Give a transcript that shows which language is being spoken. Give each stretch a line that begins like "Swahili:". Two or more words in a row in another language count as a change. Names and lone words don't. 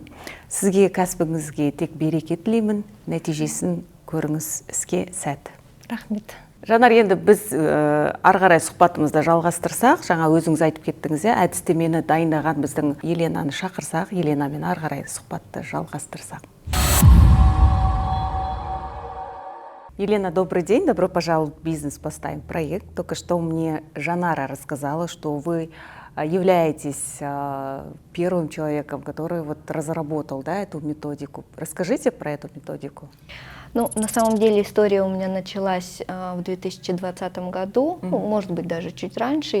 Kazakh: Сізге, кәсібіңізге тек береке тілеймін, нәтижесін көріңіз, іске сәт. Рахмет. Жанар, енді біз арғарай сұхбатымызды жалғастырсақ, жаңа өзіңіз айтып кеттіңіз, әдістемені дайындаған біздің Еленаны шақырсақ, Еленамен арғарай сұхбатты жалғастырсақ.
Russian: Елена, добрый день, добро пожаловать в «Бизнес поставим проект». Только что мне Жанара рассказала, что вы являетесь первым человеком, который вот разработал, да, эту методику. Расскажите про эту методику. Ну, на самом деле история у меня началась в 2020 году, ну, может быть, даже чуть раньше.